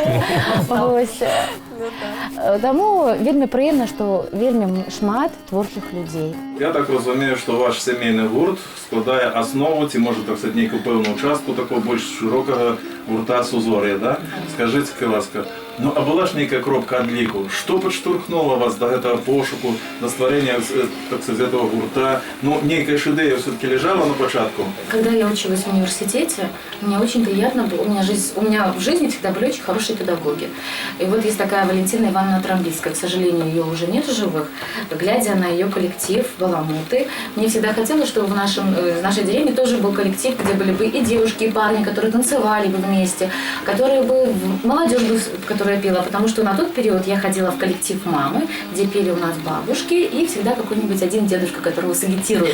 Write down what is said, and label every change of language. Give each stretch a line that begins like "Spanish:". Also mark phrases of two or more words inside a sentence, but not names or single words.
Belarusian: Таму вельмі прыемна, што вельмі шмат творчых людзей. Я так разумею, што ваш сямейны гурт складае аснову, ці можа так сказаць, нейкую пэўную частку такого больш шырокага гурта «Сузор'е», да? Скажыце, ласка, ну а была ж нейкая кропка адліку? Што падштурхнула вас до гэтага пошуку, до стварэння,
Russian: так сказать, этого гурта?
Belarusian: Ну, нейкая ж ідэя все-таки лежала на початку?
Russian: Когда я училась в университете, мне очень приятно было, у меня в жизни всегда были очень хорошие педагоги. И вот есть такая Валентина Ивановна Трамбильская, к сожалению, ее уже нет в живых. Глядя на ее коллектив «Баламуты», мне всегда хотелось, чтобы в нашей деревне тоже был коллектив, где были бы и девушки, и парни, которые танцевали бы вместе, которые бы, молодежь бы, которая пела, потому что на тот период я ходила в коллектив мамы, где пели у нас бабушки, и всегда какой-нибудь один дедушка, которого сагитирует.